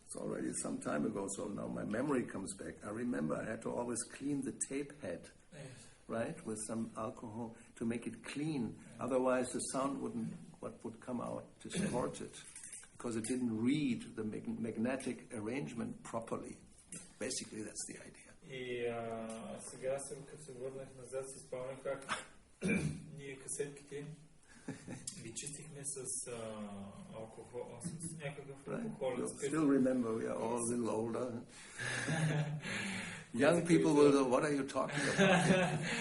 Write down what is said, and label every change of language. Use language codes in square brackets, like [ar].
[en] It's already some time ago, so now my memory comes back. I remember I had to always clean the tape head, right, with some alcohol to make it clean. Otherwise, the sound would come out distorted because it didn't read the magnetic arrangement properly. Basically, that's the idea. [bg] И сега, като се върнах назад, си спомням как ние касетките ги чистихме с алкохол, с някакъв алкохол. [en] You still remember, we are all a little older. Young people will know, what are you talking about?